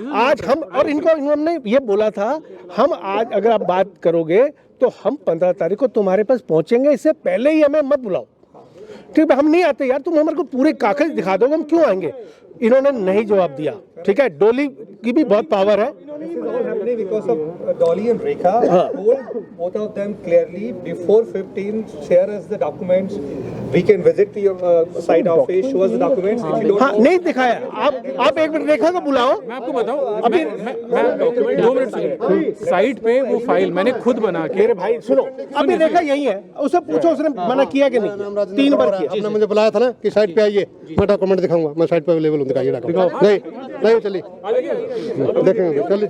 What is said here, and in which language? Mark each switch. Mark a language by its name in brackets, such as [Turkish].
[Hindi] आज हम और इनको हमने ये बोला था, हम आज अगर आप बात करोगे तो हम 15 तारीख को तुम्हारे पास पहुंचेंगे, इससे पहले ही हमें मत बुलाओ, ठीक है। हम नहीं आते यार, तुम हमारे को पूरे कागज दिखा दोगे, हम क्यों आएंगे? इन्होंने नहीं जवाब दिया, ठीक है। डॉली की भी बहुत पावर है। [English] Because of Dolly and Rekha, told both of them clearly before 15th, share us the documents. We can visit your site office, show us the documents. If you don't, [Hindi] हाँ, नहीं दिखाया। आप एक मिनट रेखा को बुलाओ। मैं आपको बताऊं, अभी मैं डॉक्यूमेंट 2 मिनट सुनिए, साइट पे वो फाइल मैंने खुद बना के, मेरे भाई सुनो, अभी रेखा यही है, उससे पूछो उसने मना किया कि नहीं, 3 बार किया। आपने मुझे बुलाया था ना कि साइट पे आइए, मैं डॉक्यूमेंट दिखाऊंगा, मैं साइट पे अवेलेबल हूँ, दिखाइए डॉक्यूमेंट। नहीं चलिए देखेंगे, चलिए